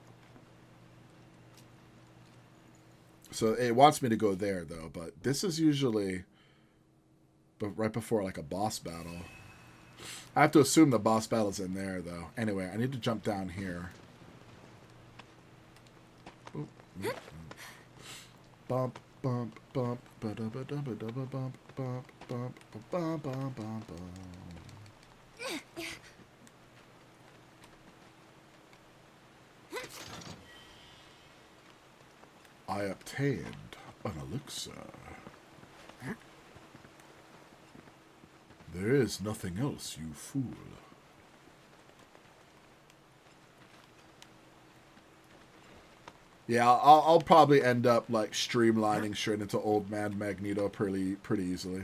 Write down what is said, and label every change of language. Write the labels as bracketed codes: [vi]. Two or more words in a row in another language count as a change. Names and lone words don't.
[en] So it wants me to go there, though, but this is usually right before, like, a boss battle. I have to assume the boss battle's in there, though. Anyway, I need to jump down here. Oop, oop, oop. Bump, bump, bump, ba-da-ba-da-ba-da-ba, bump, bump, bump, bump, bump, bump, bump. I obtained an elixir. There is nothing else, you fool. Yeah, I'll probably end up, like, streamlining straight into Old Man Magneto pretty easily.